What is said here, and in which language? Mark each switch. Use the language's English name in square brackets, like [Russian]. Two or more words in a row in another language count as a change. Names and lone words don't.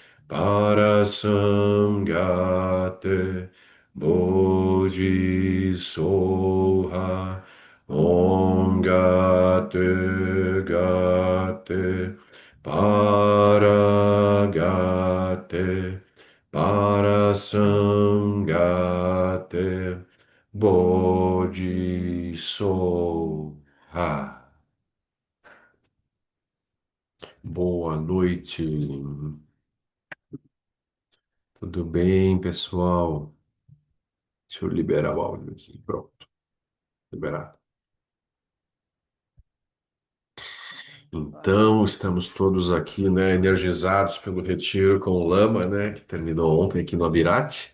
[Sanskrit] Parasamgate Bodhisoha Om Gate Gate Paragate Parasamgate Bodhisoha. [Portuguese] Boa noite. Tudo bem, pessoal? Deixa eu liberar o áudio aqui. Pronto, liberado. Então, estamos todos aqui, né, energizados pelo retiro com o Lama, né, que terminou ontem aqui no Abirate.